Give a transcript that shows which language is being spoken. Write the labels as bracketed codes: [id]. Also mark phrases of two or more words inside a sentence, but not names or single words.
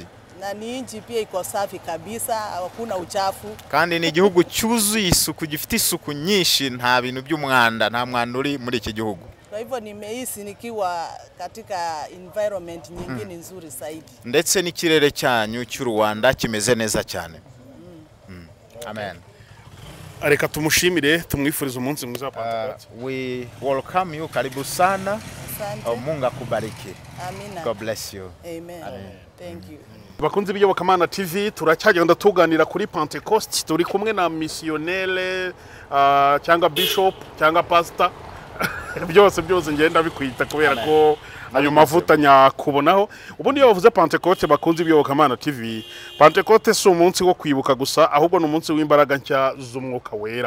[sw] Na ni nchi pia iko safi kabisa, hakuna uchafu. [rw] Kandi ni igihugu cyuzuye isuku, gifite isuku nyinshi, nta bintu by'umwanda, nta mwanda uri muri iki gihugu. [sw] Kwa hivyo nimehisi nikiwa katika environment nyingine nzuri zaidi. [rw] Ndetse n'ikirere cyanyu cy'u Rwanda kimeze neza cyane. Amen. Reka tumushimire, tumwifuriza umunsi mwiza wa Pentecote. [en] We welcome you, [sw] karibu sana. Asante. Mungu akubariki. Amina. [en] God bless you. Amen. Thank you. [rw] Bakunzi b'iyobokamana TV turacyagenda tuganira kuri Pentecost, turi kumwe na missionnaire cyangwa bishop cyangwa pastor byose ngenda bikwita kubera ko ayo mavuta nyakubonaho. Ubundi iyo bavuze Pentecost bakunzi b'iyobokamana TV, Pentecost si umunsi wo kwibuka gusa, ahubwo ni umunsi w'imbaraga nshya z'umwuka wera.